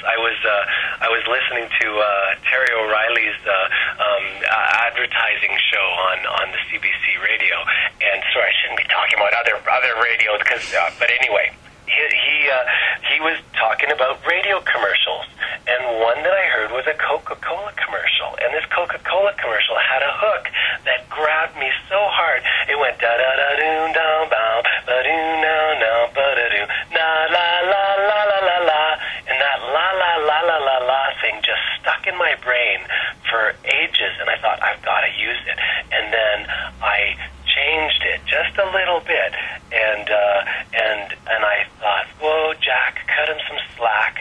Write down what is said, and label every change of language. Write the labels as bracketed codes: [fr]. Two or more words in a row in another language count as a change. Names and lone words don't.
[en] I was listening to Terry O'Reilly's advertising show on the CBC radio, and sorry, I shouldn't be talking about other radios, but anyway, he was talking about radio commercials, and one that I heard was a Coca-Cola commercial, and this Coca-Cola commercial had a hook that grabbed me so hard. It went da da da doo da ba ba doo na na ba da doo na la la la la la la, and that la la la la la la thing just stuck in my brain for ages, and I thought, I've got to use it, and then I changed it just a little bit, and I thought, whoa, Jack, cut him some slack.